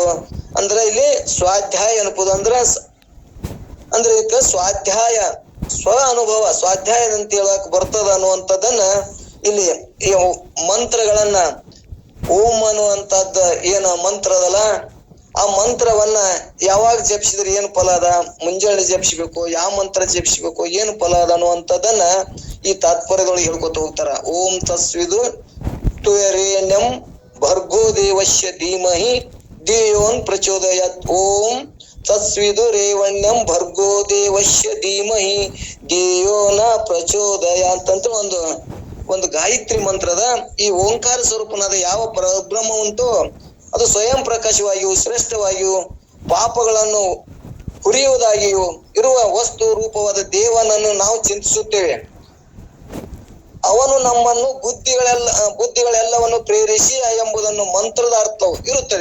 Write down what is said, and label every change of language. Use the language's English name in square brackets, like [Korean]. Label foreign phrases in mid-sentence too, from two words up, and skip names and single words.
[Kannada] ಅಂದ್ರೆ ಇಲ್ಲಿ ಸ್ವಾಧ್ಯಾಯ ಅನುಪುದು ಅಂದ್ರೆ ಇದಕ್ಕ ಸ್ವಾಧ್ಯಾಯ ಸ್ವ ಅನುಭವ ಸ್ವಾಧ್ಯಾಯದಂತ ಹೇಳಕ್ ಬರ್ತದ ಅನ್ನುವಂಥದ್ದನ್ನ ಇಲ್ಲಿ ಈ ಮಂತ್ರಗಳನ್ನ ಓಂ ಅನ್ನುವಂಥದ್ದು ಏನು ಮಂತ್ರ ಅದಲ್ಲ, ಆ ಮಂತ್ರವನ್ನ ಯಾವಾಗ ಜಪಿಸಿದ್ರೆ ಏನು ಫಲ ಅದ, ಮುಂಜಾನೆ ಜಪಿಸ್ಬೇಕು, ಯಾವ ಮಂತ್ರ ಜಪಿಸ್ಬೇಕು, ಏನು ಫಲ ಅದ ಅನ್ನುವಂಥದ್ದನ್ನ ಈ ತಾತ್ಪರ್ಯದೊಳಗೆ ಹೇಳ್ಕೊತ ಹೋಗ್ತಾರ. [Sanskrit] ಓಂ ತಸ್ವಿದು ತತ್ಸುವಿತುರೇಣ್ಯಂ ಭರ್ಗೋ ದೇವಸ್ಯ ಧೀಮಹಿ ಧಿಯೋನ್ ಪ್ರಚೋದಯಾತ್. ಓಂ ತತ್ಸ್ವಿದುರೇವಣ್ಯಂ ಭರ್ಗೋ ದೇವಸ್ಯ ಧೀಮಹಿ ಧಿಯೋ ನ ಪ್ರಚೋದಯಾತ್ [Kannada] ಅಂತ ಒಂದು ಗಾಯತ್ರಿ ಮಂತ್ರದ ಈ ಓಂಕಾರ ಸ್ವರೂಪನಾದ ಯಾವ ಪರಬ್ರಹ್ಮ ಉಂಟು ಅದು ಸ್ವಯಂ ಪ್ರಕಾಶವಾಗಿಯೂ ಶ್ರೇಷ್ಠವಾಗಿಯೂ ಪಾಪಗಳನ್ನು ಹುರಿಯುವುದಾಗಿಯೂ ಇರುವ ವಸ್ತು ರೂಪವಾದ ದೇವನನ್ನು ನಾವು ಚಿಂತಿಸುತ್ತೇವೆ. ಅವನು ನಮ್ಮನ್ನು ಬುದ್ಧಿಗಳೆಲ್ಲವನ್ನು ಪ್ರೇರಿಸಿ ಎಂಬುದನ್ನು ಮಂತ್ರದ ಅರ್ಥವು ಇರುತ್ತದೆ.